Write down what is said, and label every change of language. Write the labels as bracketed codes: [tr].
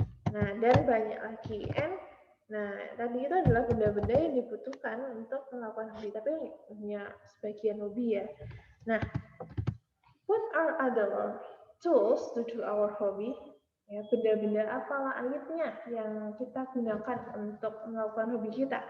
[id] Nah, dan banyak lagi. Nah, tadi itu adalah benda-benda yang dibutuhkan untuk melakukan hobi, tapi hanya sebagian hobi ya. [en] Nah, what are other tools to do our hobby? [id] Ya, benda-benda apa lainnya yang kita gunakan untuk melakukan hobi kita?